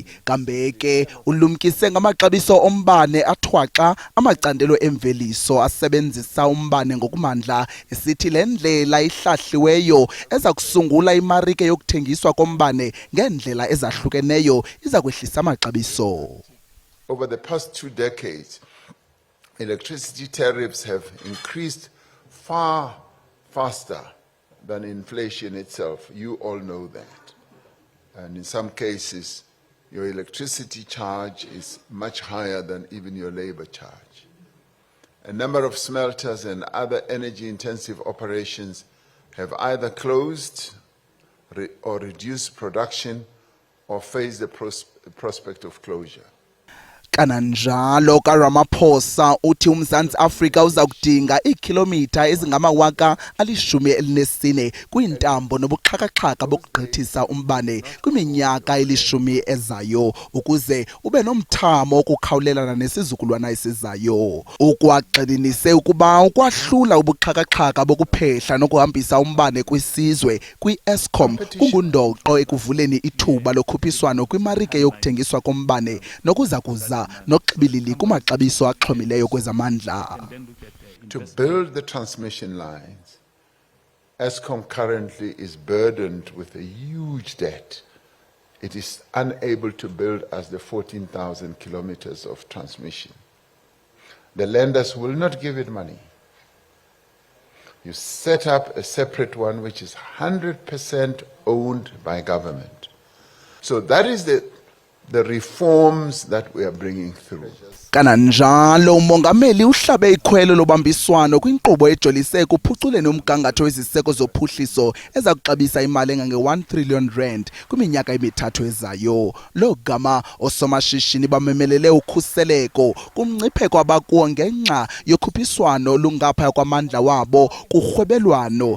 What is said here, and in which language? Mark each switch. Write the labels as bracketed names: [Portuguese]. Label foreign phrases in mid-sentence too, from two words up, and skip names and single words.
[Xhosa] Kambe ke ulumkise ngamaxabiso ombane athwaxa amacandelo emveliso asebenzisa umbane ngokumandla esithi le ndlela ihlahliweyo eza kusungula imarike yokuthengiswa kombane ngendlela ezahlukeneyo iza kwehlisa amaxabiso. [English] Over the past 2 decades, electricity tariffs have increased far faster than inflation itself. You all know that. And in some cases, your electricity charge is much higher than even your labor charge. A number of smelters and other energy-intensive operations have either closed or reduce production or face the prospect of closure. [Xhosa] Kananjalo kaRamaphosa uthi uMzantsi Afrika uza kudinga iikhilomitha ezingama-14,000 kwiintambo nobuxhakaxhaka bokugqithisa umbane kwiminyaka 10 ezayo ukuze ube nomthamo wokukhawulelana nesizukulwana esizayo. Ukwagxininise ukuba ukwahlula ubuxhakaxhaka bokuphehla nokuhambisa umbane kwisizwe kwi-Eskom kungundoqo ekuvuleni ithuba lokhuphiswano kwimarike yokuthengiswa kombane nokuza kuza nokuxibilili kumaxabiso axhomileyo kwezamandla. [English] To build the transmission lines, Eskom currently is burdened with a huge debt. It is unable to build us the 14,000 kilometers of transmission. The lenders will not give it money. You set up a separate one which is 100% owned by government. So that is the reforms that we are bringing through. [Xhosa] Kananjalo umongameli uhlabe ikhwelo lobambiswano kwinkqubo ejolise kuphuculeni umgangatho weziseko zophuhliso eza kuxabisa imali engange-1 trillion rand kwiminyaka emithathu ezayo. Lo gama osomashishini bamemelele ukhuseleko kumngcipheko abakuwo ngenxa yokhuphiswano olungaphaya kwamandla wabo kurhwebelwano.